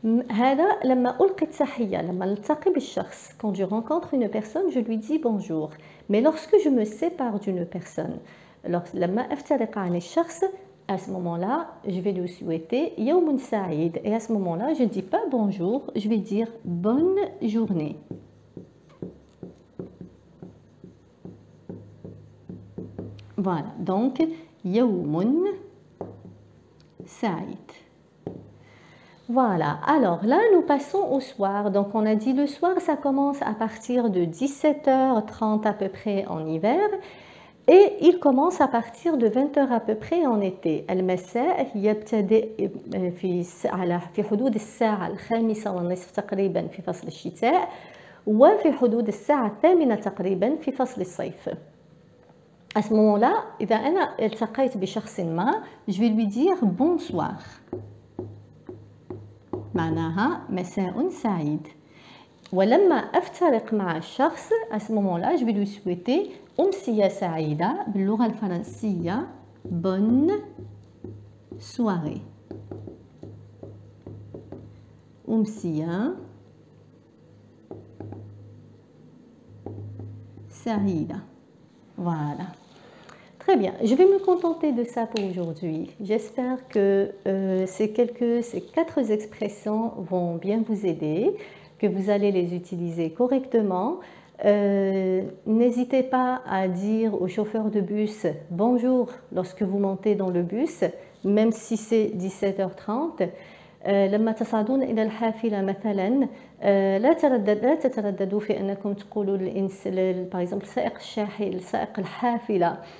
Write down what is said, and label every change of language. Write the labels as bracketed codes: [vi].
[ar] هذا لما ألقي التحية لما نلتقي بالشخص. [fr] Quand je rencontre une personne, je lui dis bonjour. Mais lorsque je me sépare d'une personne, [ar] لما أفترق عن الشخص, [fr] à ce moment-là, je vais lui souhaiter [ar] يوم سعيد. [fr] Et à ce moment-là, je ne dis pas bonjour, je vais dire bonne journée. Voilà, donc [ar] يوم سعيد. [fr] Voilà, alors là nous passons au soir. Donc on a dit le soir, ça commence à partir de 17h30 à peu près en hiver et il commence à partir de 20h à peu près en été. [ar] المساء يبتدئ في حدود الساعة 5:30 تقريبا في فصل الشتاء وفي حدود الساعة 8 تقريبا في فصل الصيف. [fr] À ce moment-là, [ar] إذا أنا التقيت بشخص ما, [fr] je vais lui dire bonsoir. [ar] معناها مساء سعيد. ولما أفترق مع الشخص, [fr] à ce moment-là, je vais lui souhaiter [ar] أمسية سعيدة باللغة الفرنسية [fr] bonne soirée. [ar] أمسية سعيدة. Voilà. [fr] Très bien, je vais me contenter de ça pour aujourd'hui. J'espère que ces 4 expressions vont bien vous aider, que vous allez les utiliser correctement. N'hésitez pas à dire au chauffeur de bus bonjour lorsque vous montez dans le bus, même si c'est 17h30. [ar] لما تصعدون إلى الحافلة مثلا لا تترددوا في أنكم تقولوا [fr] par exemple [ar] سائق الحافلة